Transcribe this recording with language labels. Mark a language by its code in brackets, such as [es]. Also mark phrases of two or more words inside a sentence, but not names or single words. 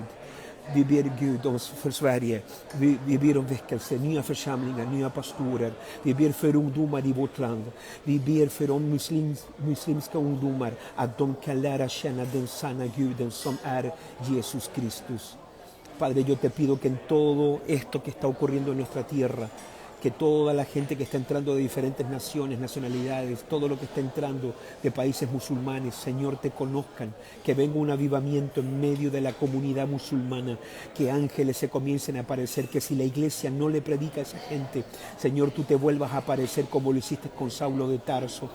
[sv] Vi ber Gud för Sverige. Vi ber om väckelse, nya församlingar, nya pastorer. Vi ber för ungdomar i vårt land. Vi ber för de muslimska ungdomar att de kan lära känna den sanna Guden som är Jesus Kristus. [es] Padre, yo te pido que en todo esto que está ocurriendo en nuestra tierra, que toda la gente que está entrando de diferentes naciones, nacionalidades, todo lo que está entrando de países musulmanes, Señor, te conozcan, que venga un avivamiento en medio de la comunidad musulmana, que ángeles se comiencen a aparecer, que si la iglesia no le predica a esa gente, Señor, tú te vuelvas a aparecer como lo hiciste con Saulo de Tarso.